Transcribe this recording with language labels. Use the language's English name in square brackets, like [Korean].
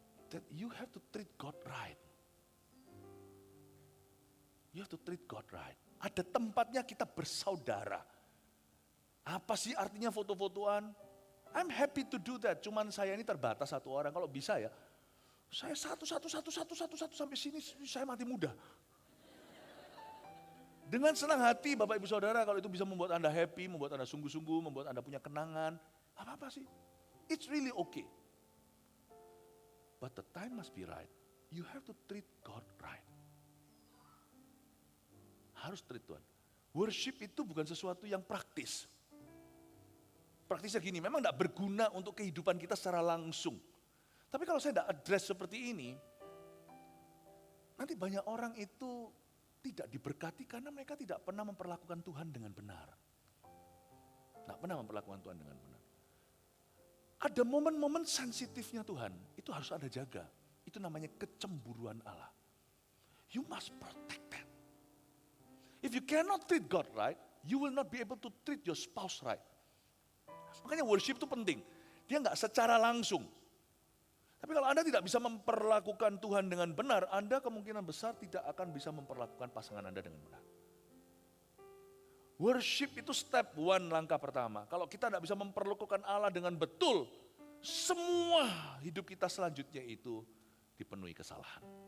[English] That you have to treat God right. You have to treat God right. [Indonesian] Ada tempatnya kita bersaudara. Apa sih artinya foto-fotoan? [English] I'm happy to do that. [Indonesian] Cuman saya ini terbatas satu orang. Kalau bisa ya, saya satu sampai sini saya mati muda. Dengan senang hati Bapak Ibu Saudara, kalau itu bisa membuat Anda happy, membuat Anda sungguh-sungguh, membuat Anda punya kenangan, apa-apa sih? [English] It's really okay. But the time must be right. You have to treat God right. [Indonesian] Harus treat Tuhan. Worship itu bukan sesuatu yang praktis. Praktisnya gini, memang tidak berguna untuk kehidupan kita secara langsung. Tapi kalau saya tidak address seperti ini, nanti banyak orang itu tidak diberkati karena mereka tidak pernah memperlakukan Tuhan dengan benar. Tidak pernah memperlakukan Tuhan dengan benar. Ada momen-momen sensitifnya Tuhan, itu harus Anda jaga. Itu namanya kecemburuan Allah. [English] You must protect that. If you cannot treat God right, you will not be able to treat your spouse right. [Indonesian] Makanya worship itu penting. Dia nggak secara langsung. Tapi kalau Anda tidak bisa memperlakukan Tuhan dengan benar, Anda kemungkinan besar tidak akan bisa memperlakukan pasangan Anda dengan benar. Worship itu step one, langkah pertama. Kalau kita tidak bisa memperlakukan Allah dengan betul, semua hidup kita selanjutnya itu dipenuhi kesalahan.